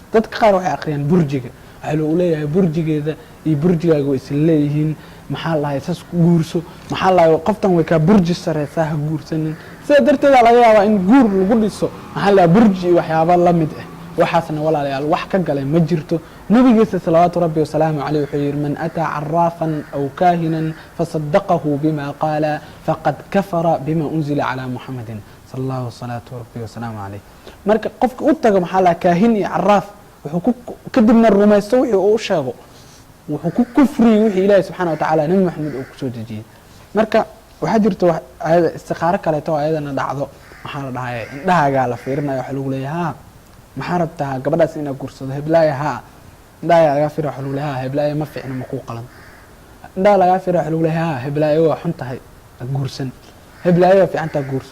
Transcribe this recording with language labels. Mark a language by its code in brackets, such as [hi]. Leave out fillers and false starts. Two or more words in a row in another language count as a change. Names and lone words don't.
[so] dadka qaar waxay aqriyaan burjiga, waxa loo leeyahay burjigeeda iyo burjigaaga way isla leeyihiin, maxaa la isas guurso, maxaa la qoftan way ka burji sareysaa ha guursanin. sida darteed laga yaabaa in guur lagu dhiso maxaa la burji waxyaabo la mid ah. waxaasna walaalayaal wax ka galay ma jirto. [ar] nabigiisa صلوات ربي وسلامه عليه [so] wuxuu yiri [ar] من أتى عرافا أو كاهنا فصدقه بما قال فقد كفر بما أنزل على محمد صلى الله صلاة ربي وسلامه عليه. [so] marka qofka u tago maxaa la kaahin iyo arraf wuxuu kadibna rumaysto wixii uu sheego, wuxuu ku kufriyay wixii Ilaahay [ar] سبحانه وتعالى [so] nabi Muhammad uu ku soo dejiyay. marka waxa jirto ayada istiqaaro kale oo ayadana dhacdo, maxaa la dhahay indhahaaga la fiirinayo waxa lagu leeyahay maxaa rabtaa gabadhaas inaad guursado heblaayo. haa indhahaaga laga fiiro waxa lagu leeyahay heblaayo ma fiicna ma ku qalan. indhaha lagaa fira waxa lagu leeyahay ha heblaayo waa xun tahay guursan, heblaayo waa fiican tahay guurso.